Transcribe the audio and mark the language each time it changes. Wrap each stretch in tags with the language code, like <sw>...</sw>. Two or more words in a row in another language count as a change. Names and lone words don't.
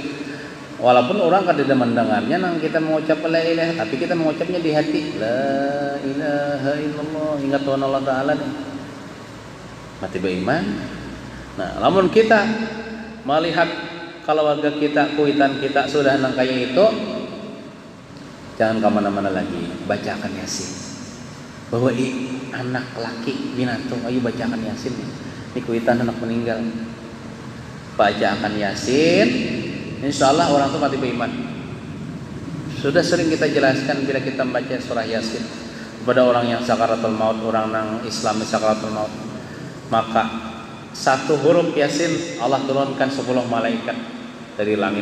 <id>Walaupun orang kada mendengarnya nang kita mengucap</id> <ar>la ilaha,</ar> <id>tapi kita mengucapnya di hati.</id> <ar>La ilaha illallah,</ar> <id>ingat Tuhan Allah Ta'ala nih. Mati beriman. Nah, namun kita melihat keluarga kita, kuitan kita sudah nang kayak itu, jangan kemana-mana lagi, bacakan Yasin. Bahwa anak laki binatang, ayo bacakan Yasin. Ini kuitan anak meninggal, bacakan Yasin.</id> <ar>Insya Allah</ar> <id>orang itu mati beriman. Sudah sering kita jelaskan bila kita membaca surah Yasin kepada orang yang sakaratul maut, orang yang Islam sakaratul maut, maka satu huruf Yasin Allah turunkan 10 malaikat dari langit.</id>